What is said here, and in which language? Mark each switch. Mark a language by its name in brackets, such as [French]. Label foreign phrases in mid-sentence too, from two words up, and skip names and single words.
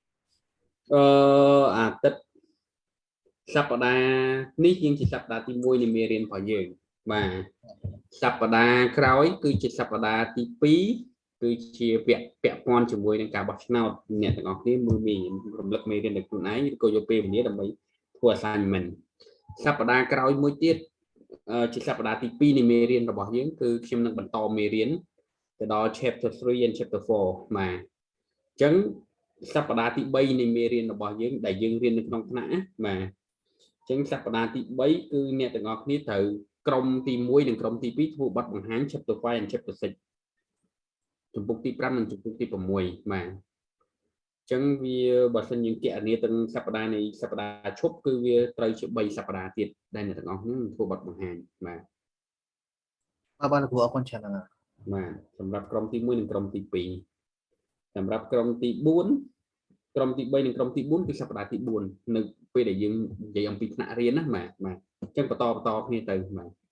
[Khmer] អាទិត្យសប្តាហ៍នេះយើងជាសប្តាហ៍ទី1នៃមេរៀនរបស់យើងបាទសប្តាហ៍ក្រោយគឺជាសប្តាហ៍ទី2គឺជាពាក់ព័ន្ធជាមួយនឹងការបោះឆ្នោតអ្នកទាំងអស់គ្នាមើលមានរំលឹកមេរៀ នដោយខ្លួនឯងឬក៏យកពេលវេលាដើម្បីធ្វើ assignment សប្តាហ៍ក្រោយមួយទៀតជាសប្តាហ៍ទី2នៃមេរៀនរបស់យើងគឺខ្ញុំនឹងបន្តមេ រៀនទៅដល់ [English] chapter 3 and chapter 4 [Khmer] បាទអញ្ចឹងសប្តាហ៍ទី3នៃមេរៀនរបស់យើងដែលយើងរៀននៅក្នុងថ្នាក់បាទអញ្ចឹងសប្តាហ៍ទី3គឺអ្នកទាំងអស់គ្នាត្រូវក្រុមទី1និងក្រុមទី2ធ្វើបទបង្ហាញ [English] chapter 5 and chapter 6 [Khmer] ជំពូកទី5និងជំពូកទី6បាទអញ្ចឹងវាបើសិនយើងគណនាទាំងសប្តាហ៍នៃសប្តាហ៍ឈប់គឺវាត្រូវជា3សប្តាហ៍ទៀតដែលអ្នកទាំងអស់គ្នាធ្វើបទបង្ហាញបាទ បាទលោកគ្រូអរគុណច្រើនណាស់ បាទសម្រាប់ក្រុមទី1និងក្រុមទី2សម្រាប់ក្រុមទី4ក្រុមទី3និងក្រុមទី4គឺសប្តាហ៍ទី4នៅពេលដែលយើងនិយាយអំពីថ្នាក់រៀនណាបាទអញ្ចឹងបន្តគ្នាទៅបាទ